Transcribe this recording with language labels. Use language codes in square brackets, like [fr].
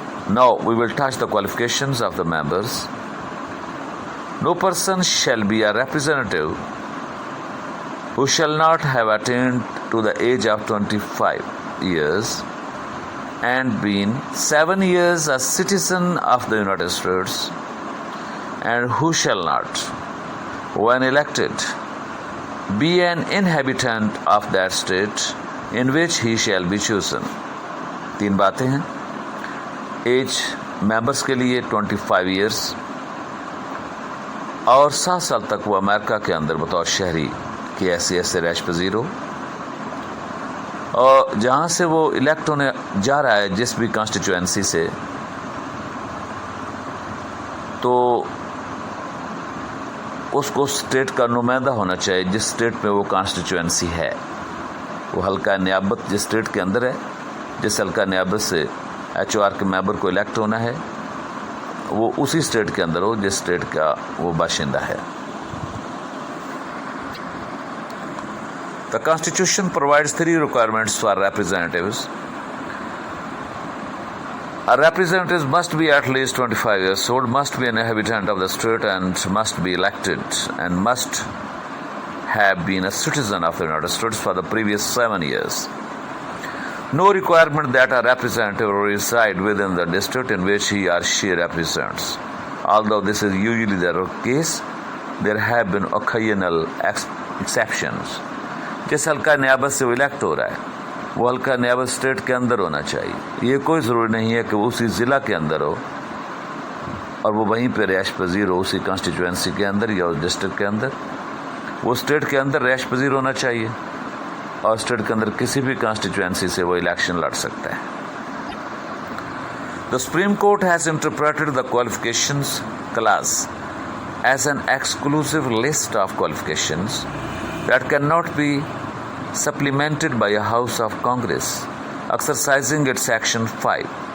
[en] Now we will touch the qualifications of the members. No person shall be a representative who shall not have attained to the age of 25 years and been 7 years a citizen of the United States, and who shall not, when elected, be an inhabitant of that state in which he shall be chosen. [ur] 3 باتیں ہیں. Age members کے لیے 25 years, اور 7 سال تک وہ امریکہ کے اندر بطور شہری کی حیثیت سے رہائش پذیر ہو، اور جہاں سے وہ الیکٹ ہونے جا رہا ہے جس بھی کانسٹیچوئنسی سے، تو اس کو اسٹیٹ کا نمائندہ ہونا چاہیے جس اسٹیٹ میں وہ کانسٹیچوئنسی ہے. وہ حلقہ نیابت جس اسٹیٹ کے اندر ہے، جس حلقہ نیابت سے ایچ او آر کے ممبر کو الیکٹ ہونا ہے، وہ اسی اسٹیٹ کے اندر ہو جس اسٹیٹ کا وہ باشندہ ہے. [en] The Constitution provides 3 requirements for representatives. A representative must be at least 25 years old, must be an inhabitant of the state, and must be elected, and must have been a citizen of the United States for the previous 7 years. No requirement that a representative reside within the district in which he or she represents. Although this is usually the case, there have been occasional exceptions. [ur] جس حلقہ نیابت سے وہ elect ہو رہا ہے وہ حلقہ نیابت state کے اندر ہونا چاہیے. یہ کوئی ضروری نہیں ہے کہ وہ اسی ضلع کے اندر ہو اور وہ وہیں پہ رہائش پذیر ہو، اسی کانسٹیچوئنسی کے اندر یا اس ڈسٹرکٹ کے اندر. وہ اسٹیٹ کے اندر رہائش پذیر ہونا چاہیے اور اسٹیٹ کے اندر کسی بھی کانسٹیچوئنسی سے وہ الیکشن لڑ سکتا ہے. [en] The Supreme Court has interpreted the qualifications clause as an exclusive list of qualifications that cannot be supplemented by a House of Congress exercising its Section 5